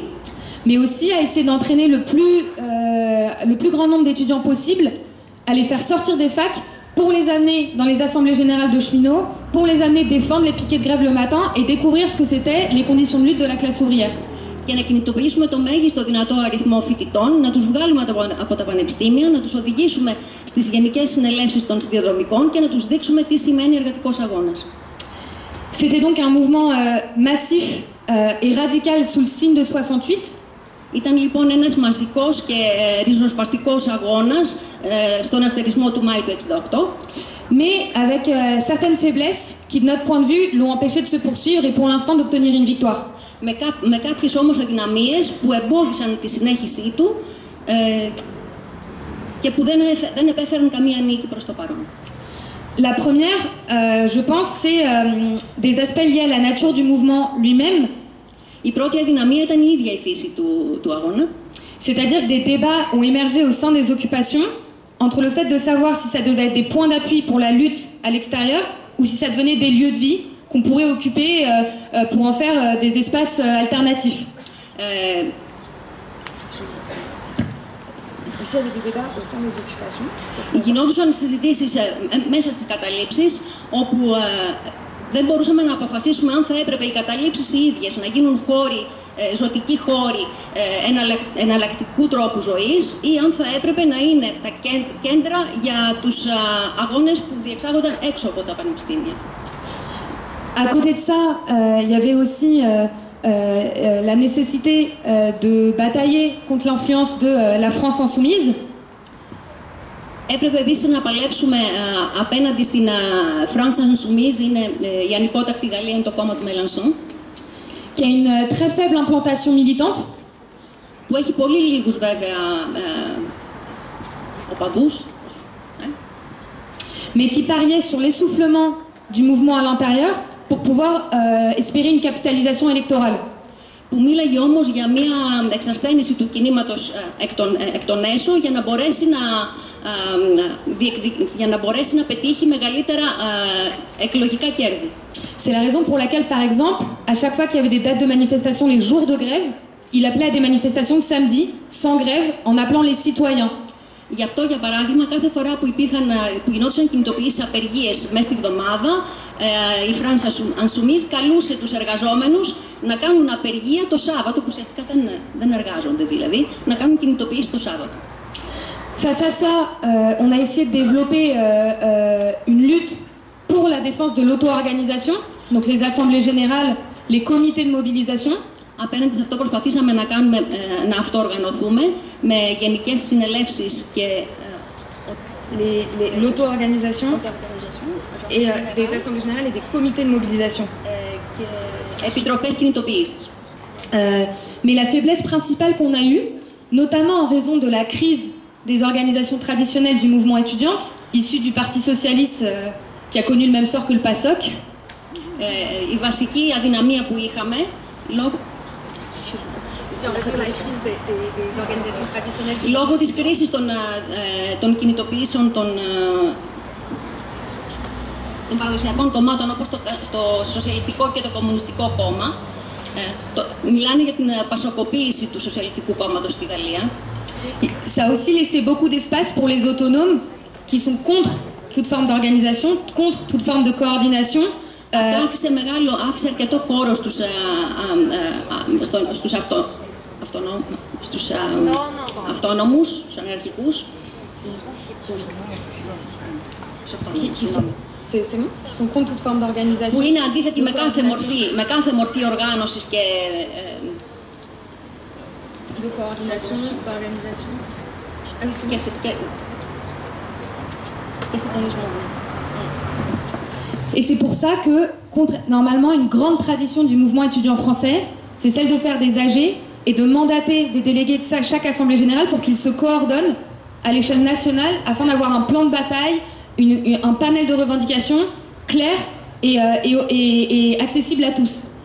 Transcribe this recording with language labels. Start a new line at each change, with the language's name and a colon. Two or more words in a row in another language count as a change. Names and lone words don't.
French: Mais aussi à essayer d'entraîner le plus grand nombre d'étudiants possible, à les faire sortir des facs pour les amener dans les assemblées générales de cheminots, pour les amener défendre les piquets de grève le matin et découvrir ce que c'était les conditions de lutte de la classe ouvrière.
Greek: Και να κινητοποιήσουμε το μέγιστο δυνατό αριθμό φοιτητών, να τους βγάλουμε από τα πανεπιστήμια, να τους οδηγήσουμε στις γενικές συνελεύσεις των σιδηροδρομικών και να τους δείξουμε τι σημαίνει εργατικός αγώνας.
French: C'était donc un mouvement massif et radical sous le signe de 68.
Greek: Ήταν λοιπόν ένας μαζικός και ριζοσπαστικός αγώνας στον αστερισμό του Μάη του 1968.
French: Mais avec certaines faiblesses qui, de notre point de vue, l'ont empêché de se poursuivre et pour l'instant d'obtenir une victoire.
Greek: Με κάποιες όμως αδυναμίες που εμπόδισαν τη συνέχισή του και που δεν επέφεραν καμία νίκη προς το παρόν.
French: La première, je pense, c'est des aspects liés à la nature du mouvement lui-même.
Greek: Η πρώτη αδυναμία ήταν η ίδια η φύση του αγώνα.
French: C'est-à-dire que des débats ont émergé au sein des occupations entre le fait de savoir si ça devait être des points d'appui pour la lutte à l'extérieur ou si ça devenait des lieux de vie qu'on pourrait occuper pour en faire des espaces alternatifs.
Greek: Γινόντουσαν συζητήσεις μέσα στις καταλήψεις όπου δεν μπορούσαμε να αποφασίσουμε αν θα έπρεπε οι καταλήψεις οι ίδιες να γίνουν χώροι, ζωτικοί χώροι εναλλακτικού τρόπου ζωής ή αν θα έπρεπε να είναι τα κέντρα για τους αγώνες που διεξάγονταν έξω από τα πανεπιστήμια.
French: À côté de ça, il y avait aussi la nécessité de batailler contre l'influence de la France insoumise.
Greek: Έπρεπε επίσης να παλέψουμε απέναντι στην France Insoumise, είναι η ανυπότακτη Γαλλία, είναι το κόμμα του Mélenchon.
French: Qui a une très faible implantation militante.
Greek: Που έχει πολύ λίγους βέβαια οπαδούς.
French: Mais qui pariait sur l'essoufflement du mouvement à l'intérieur pour pouvoir espérer une capitalisation électorale.
Greek: Που που μίλαγε όμως για μια εξασθένηση του κινήματος εκ των έσω για να μπορέσει να πετύχει μεγαλύτερα εκλογικά κέρδη.
French: C'est la raison pour laquelle, par exemple, à chaque fois qu'il y avait des dates de manifestation, les jours de grève, il appelait à des manifestations de samedi, sans grève, en appelant les citoyens.
Greek: Γι' αυτό, για παράδειγμα, κάθε φορά που γινόντουσαν κινητοποιήσεις απεργίες μέσα στη βδομάδα, η France Insoumise καλούσε τους εργαζόμενους να κάνουν απεργία το Σάββατο, που ουσιαστικά δεν εργάζονται δηλαδή, να κάνουν κινητοποιήσεις το Σάββατο.
French: Face à ça, on a essayé de développer une lutte pour la défense de l'auto-organisation, donc les assemblées générales, les comités de mobilisation.
Greek: Απέναντι σε αυτό προσπαθήσαμε να αυτοοργανωθούμε με γενικές συνελεύσεις και
French: l'auto-organisation et des assemblées générales et des comités de mobilisation.
Greek: Επιτροπές κινητοποίησης.
French: Mais la faiblesse principale qu'on a eue, notamment en raison de la crise des organisations traditionnelles du mouvement étudiant, issues du Parti socialiste qui a connu le même sort que le PASOK.
Greek: Η βασική αδυναμία που είχαμε λόγω της κρίσης των κινητοποιήσεων των παραδοσιακών κομμάτων όπως το Σοσιαλιστικό και το Κομμουνιστικό Κόμμα, μιλάνε για την πασοκοποίηση του Σοσιαλιστικού Κόμματος στη Γαλλία.
French: Ça a aussi laissé beaucoup d'espace pour les autonomes qui sont contre toute forme d'organisation, contre toute forme de coordination.
Greek: Αυτό άφησε αρκετό χώρο στους αυτόνομους, στους αναρχικούς.
French: Qui sont contre toute forme d'organisation.
Greek: Που είναι αντίθετοι με κάθε μορφή οργάνωσης και
French: de coordination, d'organisation.
Greek: Και συντονισμό.
French: Et c'est pour ça que, normalement, une grande tradition du mouvement étudiant français, c'est celle de faire des AG et de mandater des délégués de chaque assemblée générale pour qu'ils se coordonnent à l'échelle nationale afin d'avoir un plan de bataille, un panel de revendications clair et accessible à tous.